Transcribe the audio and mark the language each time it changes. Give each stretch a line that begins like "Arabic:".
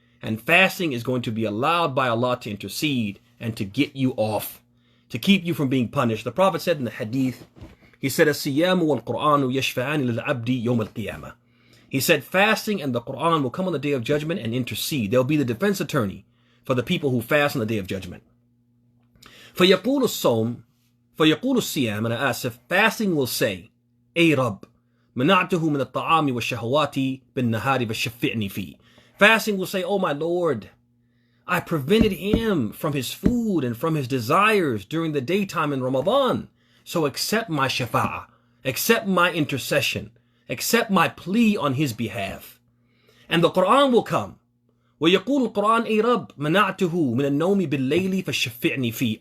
English: And fasting is going to be allowed by Allah to intercede and to get you off, to keep you from being punished. The Prophet said in the hadith, he said,
Arabic: الصيام والقرآن يشفعان للعبد يوم القيامة.
English: He said fasting and the Quran will come on the day of judgment and intercede. They'll be the defense attorney for the people who fast on the day of judgment.
Arabic: فَيَقُولُ الصَّوْمُ فَيَقُولُ الصِّيَامُ,
English: and asif, fasting will say,
Arabic: أي رب منعته من الطعام والشهوات بالنهار فشفعني فيه.
English: Fasting will say, oh my Lord, I prevented him from his food and from his desires during the daytime in Ramadan. So accept my shafa'ah, accept my intercession, accept my plea on his behalf. And the Quran will come.
Arabic: وَيَقُولُ الْقُرْآنُ أَيْ رَبْ مَنَعْتُهُ مِنَ النَّوْمِ بِاللَّيْلِ فَشَفِّعْنِي فِيهِ.